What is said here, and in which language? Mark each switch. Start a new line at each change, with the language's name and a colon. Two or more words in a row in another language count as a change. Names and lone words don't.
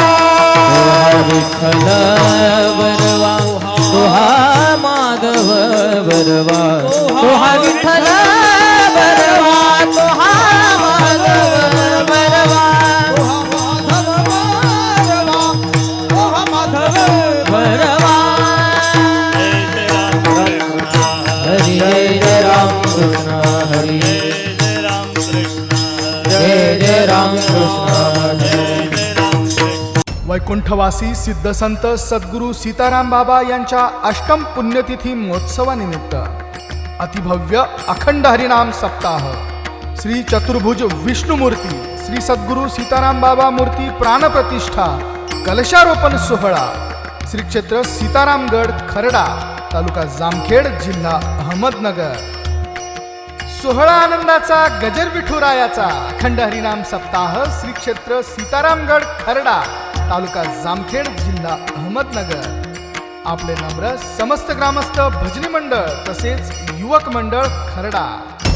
Marathi: विठ्ठल बरवा तोहा माधव बरवा तोहा विठ्ठल बरवा तोहा माधव बरवा बरवा हरी जय राम कृष्ण हरी जय जय राम कृष्ण जय वैकुंठवासी सिद्धसंत सद्गुरू सीताराम बाबा यांच्या अष्टम पुण्यतिथी महोत्सवानिमित्त अतिभव्य अखंड हरिनाम सप्ताह श्री चतुर्भुज विष्णुमूर्ती श्री सद्गुरू सीताराम बाबा मूर्ती प्राणप्रतिष्ठा कलशारोपण सोहळा श्री क्षेत्र सीतारामगड खरडा तालुका जामखेड जिल्हा अहमदनगर सोहळा आनंदाचा गजर विठुरायाचा अखंड हरिनाम सप्ताह श्री क्षेत्र सीतारामगड खरडा तालुका जामखेड जिल्हा अहमदनगर आपले नम्र समस्त ग्रामस्थ भजनी मंडळ तसेच युवक मंडळ खरडा